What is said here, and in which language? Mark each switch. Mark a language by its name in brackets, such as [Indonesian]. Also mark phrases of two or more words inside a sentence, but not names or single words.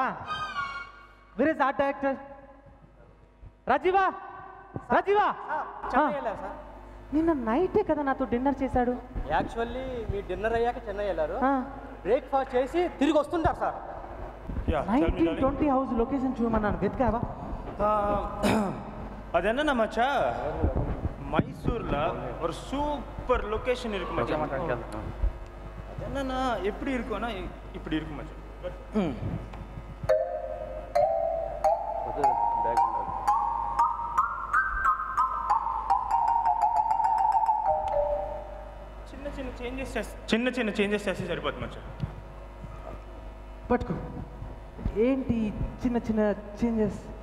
[English] Where is art director? రాజీవా రాజీవా [Telugu] చెన్నై వెళ్ళారు సార్. నిన్న నైటే కదా నాతో డిన్నర్ చేశాడు. యాక్చువల్లీ మీ డిన్నర్ అయ్యాక చెన్నై వెళ్ళారు. బ్రేక్ఫాస్ట్ చేసి తిరిగి వస్తుంటారు సార్. 1920 [English] house location [Telugu] చూడమన్నాను, వెతికావా? [Tamil] அதென்ன மச்சா மைசூர்ல ஒரு [English] super location [Tamil] இருக்கு மச்சான். அது என்னன்னா எப்படி இருக்கும்னா இப்படி இருக்கு மச்சான். [Telugu] చిన్న చిన్న చేంజెస్ చేస్తే సరిపోతుంది మచ్చా. పట్టుకో. ఏంటి చిన్న చిన్న చేంజెస్?